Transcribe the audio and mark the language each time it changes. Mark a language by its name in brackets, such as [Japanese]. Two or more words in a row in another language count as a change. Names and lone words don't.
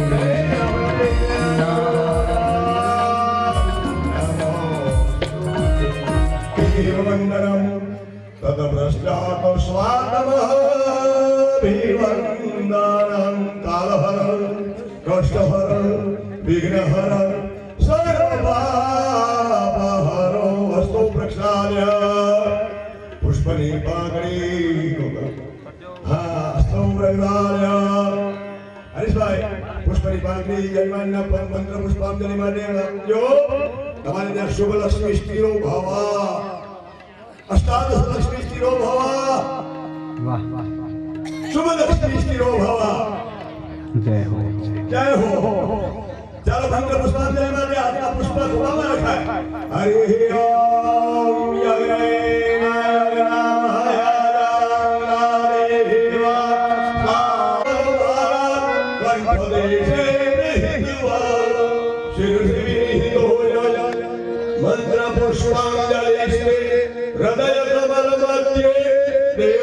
[Sanskrit] वंदनम तदभ्रष्टात् स्वातमभिवन्दनं कालहर कष्टहर विघ्नहर सर्वपापहरो वस्तु प्रक्षाल्य पुष्पदीपाग्नि हस्तौ प्रज्वाल्य। [Gujarati] हरीश भाई [Sanskrit] पुष्पदीपाग्नि जयमान्य मंत्र पुष्पांजलि [Gujarati] માટે આપજો। તમારે ત્યાં [Sanskrit] શુભ લક્ષ્મી સ્થિરો ભવા, અષ્ટાદશ લક્ષ્મી સ્થિરો ભવા, શુભ લક્ષ્મી સ્થિરો ભવા। [Hindi] जय हो। [Gujarati] જય હો। ચાલો મંત્ર પુષ્પાંજલિ માટે આજના પુષ્પ ખોળામાં રખાય। [Sanskrit] હરિ ઓમ मंत्र पुष्पांजलिस्ते हृदय कमल मध्ये देव